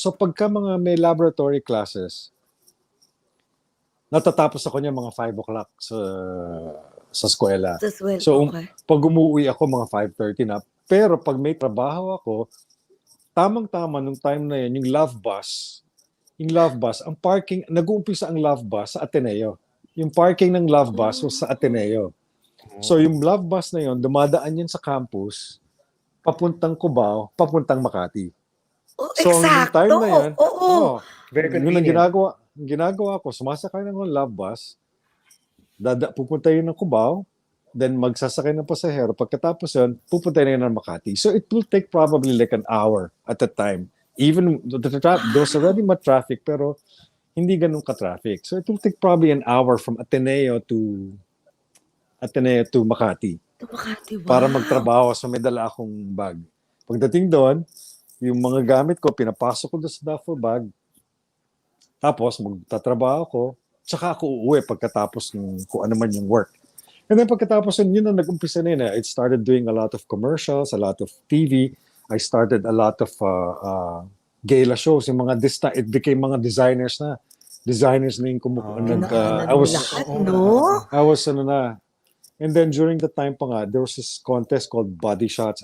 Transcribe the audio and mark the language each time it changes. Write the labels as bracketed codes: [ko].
[tl] So pagka mga may laboratory classes, natatapos ako niya mga 5 o'clock sa eskwela. So pag umuwi ako mga 5:30 na. Pero pag may trabaho ako, tamang-tama nung time na yan, yung love bus, ang parking, nag-uumpisa ang love bus sa Ateneo. Yung parking ng love bus was sa Ateneo. So yung love bus na yon, dumadaan yan sa campus, papuntang Cubao, papuntang Makati. So yung time na yan, [en] very convenient. convenient. [tl] Yung ginagawa ko, sumasakay ng love bus, pupunta yun ng Cubao, then magsasakay ng pasahero. Pagkatapos yun, pupunta na yun ng Makati. [en] So it will take probably like an hour at a time. Even there's already much traffic, [tl] pero hindi ganun ka-traffic. [en] So it will take probably an hour from Ateneo to Makati. [tl] Para magtrabaho. So may dala akong bag. Pagdating doon, yung mga gamit ko, pinapasok ko doon sa duffel bag. Tapos magtatrabaho ko. Tsaka ako uuwi pagkatapos ng kung ano man yung work. And then pagkatapos yun na nag-umpisa na yun. [en] I started doing a lot of commercials, a lot of TV. I started a lot of gala shows. [tl] Yung mga [en] it became mga designers na yung I was and then during the time [tl] pa nga, [en] there was this contest called Body Shots.